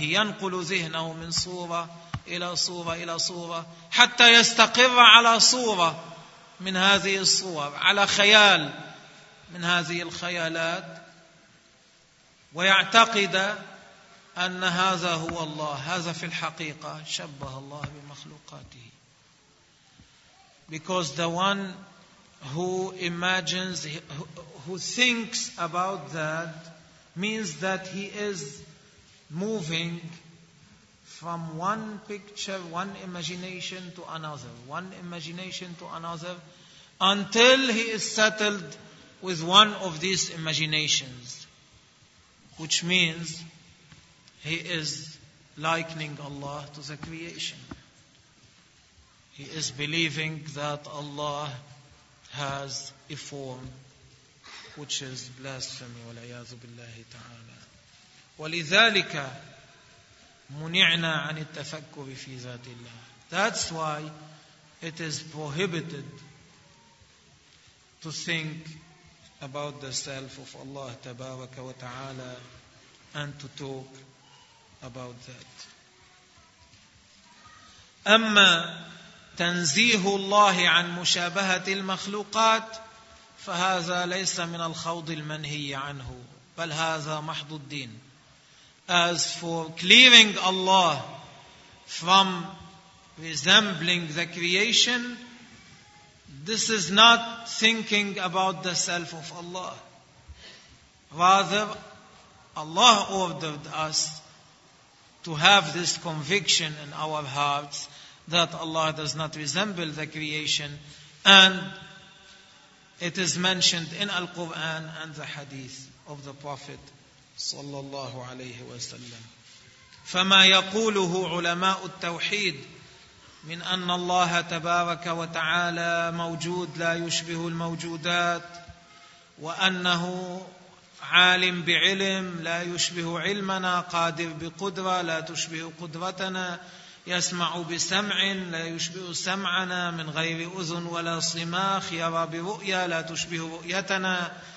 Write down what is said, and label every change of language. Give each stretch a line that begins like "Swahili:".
Arabic: ينقل ذهنه من صورة إلى صورة إلى صورة حتى يستقر على صورة من هذه الصور، على خيال من هذه الخيالات، ويعتقد أن هذا هو الله. هذا في الحقيقة شبه الله بمخلوقاته.
English: Because the one who imagines, who thinks about that means that he is moving from one picture, one imagination to another, one imagination to another, until he is settled with one of these imaginations, which means he is likening Allah to the creation. He is believing that Allah has a form which is blasphemy.
Arabic: وَلَعْيَاذُ بِاللَّهِ تَعَالَى وَلِذَلِكَ مُنِعْنَا عَنِ التَّفَكُّرِ فِي ذَاتِ اللَّهِ.
English: That's why it is prohibited to think about the self of Allah
Arabic: تبارك وتعالى
English: and to talk about that.
Arabic: أما تنزيه الله عن مشابهة المخلوقات فهذا ليس من الخوض المنهي عنه، بل هذا محض الدين.
English: as for clearing Allah from resembling the creation, this is not thinking about the self of Allah. Rather, Allah ordered us to have this conviction in our hearts that Allah does not resemble the creation, and it is mentioned in Al-Quran and the Hadith of the Prophet
Arabic: صلى الله عليه وسلم. فما يقوله علماء التوحيد من أن الله تبارك وتعالى موجود لا يشبه الموجودات وأنه عالم بعلم لا يشبه علمنا قادر بقدرة لا تشبه قدرتنا يسمع بسمع لا يشبه سمعنا من غير أذن ولا صماخ يرى برؤية لا تشبه رؤيتنا